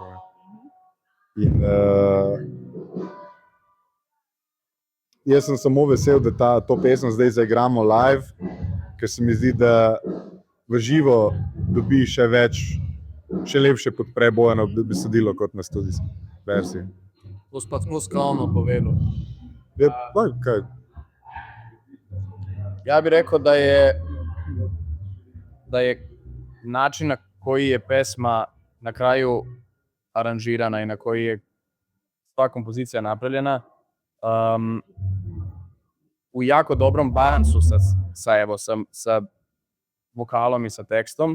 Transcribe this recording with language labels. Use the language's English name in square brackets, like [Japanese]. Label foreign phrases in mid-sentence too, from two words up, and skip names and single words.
[Slovenian] In jaz sem samo vesel, da to pesem zdaj zaigramo live, ker se mi zdi, da v živo dobi še več še lepše podpre Bojano besedilo kot na studijski verziji. To pa smo skromno povedal. Je, kaj? [Serbian] Ja bi rekao da je način na koji je pesma na kraju aranžirana i na koji je sva kompozicija napravljena u jako dobrom balansu sa vokalom i sa tekstom.